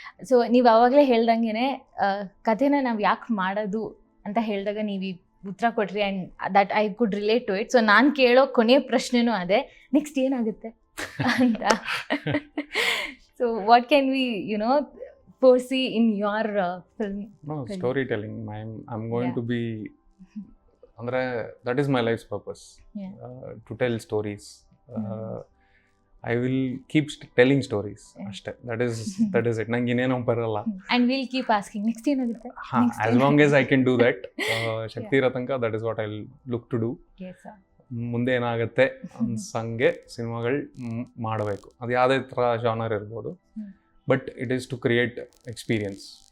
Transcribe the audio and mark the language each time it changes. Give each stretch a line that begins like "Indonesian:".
Kannada: So ನೀವು ಆವಾಗಲೇ ಹೇಳ್ದಂಗೆ ಕಥೆನ ನಾವು ಯಾಕೆ ಮಾಡೋದು ಅಂತ ಹೇಳಿದಾಗ ನೀವು ಉತ್ತರ ಕೊಟ್ರಿ,
English: And that I could relate to it.
Kannada: So ನಾನು ಕೇಳೋ ಕೊನೆಯ ಪ್ರಶ್ನೆನೂ ಅದೇ, ನೆಕ್ಸ್ಟ್ ಏನಾಗುತ್ತೆ ಅಂತ.
English: So what can we foresee in your film? No, storytelling. I'm going to be,
Kannada: andre
English: that is my life's purpose. To tell stories. I will keep telling stories.
Kannada: Ashte.
English: That is it.
Kannada: Nange inneno baralla.
English: And we'll keep asking next
Kannada: ಏನಾಗುತ್ತೆ.
English: As long as I can do that,
Kannada: ಶಕ್ತಿ ಇರೋ ತನಕ
English: that is what I'll look to do. Yes sir.
Kannada: ಮುಂದೆ ಏನಾಗುತ್ತೆ ಅನ್ಸಂಗೆ ಸಿನಿಮಾಗಳು ಮಾಡಬೇಕು. ಅದು ಯಾವುದೇ ಥರ ಜಾನರ್ ಇರ್ಬೋದು,
English: But it is to create experience.